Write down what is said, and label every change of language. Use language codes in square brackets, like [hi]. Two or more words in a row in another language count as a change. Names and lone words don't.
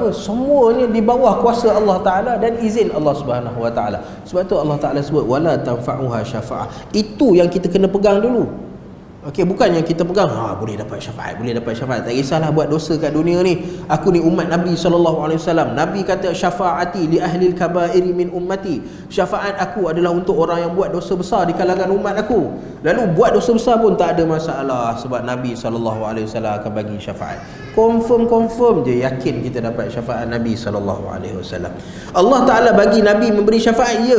[ms] Semuanya di bawah kuasa Allah Ta'ala dan izin Allah [ar] سبحانه وتعالى. [ms] Sebab tu Allah Ta'ala sebut [ar] ولا تنفعها شفاعة. [ms] Itu yang kita kena pegang dulu. Okey, bukan yang kita pegang boleh dapat syafaat, boleh dapat syafaat. Tak kisahlah buat dosa kat dunia ni. Aku ni umat Nabi SAW. Nabi kata [ar] شفاعتي لأهل الكبائر من أمتي. [ms] Syafaat aku adalah untuk orang yang buat dosa besar di kalangan umat aku. Lalu buat dosa besar pun tak ada masalah, sebab Nabi SAW akan bagi syafaat. Confirm je, yakin kita dapat syafaat Nabi SAW. Allah Ta'ala bagi Nabi memberi syafaat, ya.